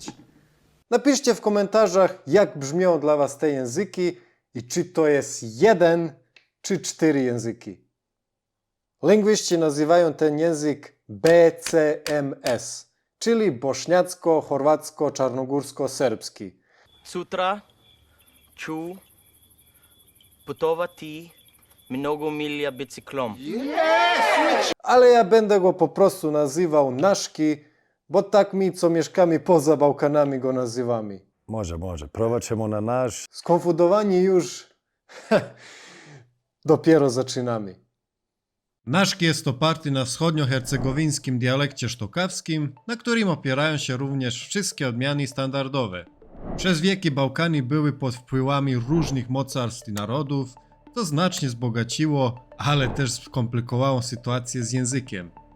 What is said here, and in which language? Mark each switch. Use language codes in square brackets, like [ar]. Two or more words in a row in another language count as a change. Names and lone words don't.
[pl] Napiszcie w komentarzach, jak brzmią dla was te języki i czy to jest 1 czy 4 języki. Lingwiści nazywają ten język BCMS, czyli bośniacko-chorwacko-czarnogórsko-serbski. [hr] Sutra ću putovati mnogo milja bicyklom. [pl] Ale ja będę go po prostu nazywał Naszki, bo tak my, co mieszkamy poza Bałkanami, go nazywamy. [hr] Može. Probat ćemo na naš. [pl] Skonfudowani już dopiero zaczynamy. Naszki jest oparty na wschodniohercegowińskim dialekcie sztokawskim, na którym opierają się również wszystkie odmiany standardowe. Przez wieki Bałkany były pod wpływami różnych mocarstw i narodów, to znacznie wzbogaciło, ale też skomplikowało sytuację z językiem.